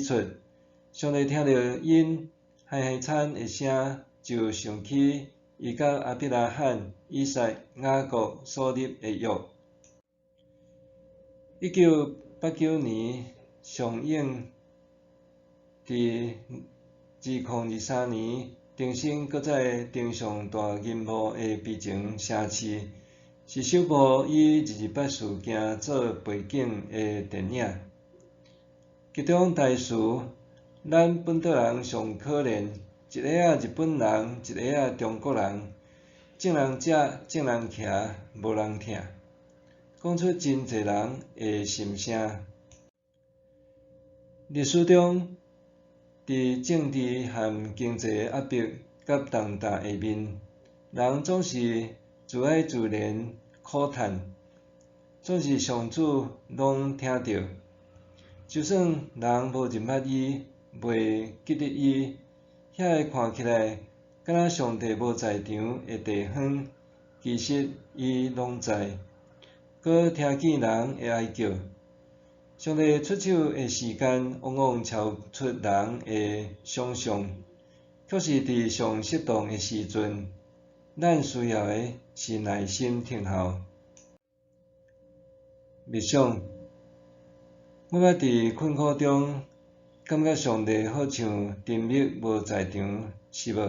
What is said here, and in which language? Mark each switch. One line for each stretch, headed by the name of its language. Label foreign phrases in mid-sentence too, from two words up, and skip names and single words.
Min Nan Chinese: 出，上帝听到因嗨惨的声，就想起伊甲亚伯拉罕、以撒、雅各所立的约。1989年上映伫2023年重新搁再登上大银幕的《悲情城市》，是首部以228事件做背景的电影。剧中台词：咱本岛人上可怜，一个日本人，一个中国人，正人食，正人徛，无人疼，讲出真侪人的心声。历史中，伫政治和经济压迫甲重担下面，人总是自哀自怜、苦叹，总是上主拢听到。就算人无认捌伊，袂记得伊，遐个看起来敢若上帝无在场的地方，其实伊拢在。搁听见人的哀叫，上帝出手的时间往往超出人的想象，却是伫上适当的时阵，咱需要的是耐心听候。默想，我捌伫困苦中感觉上帝好像沉默无在场，是无？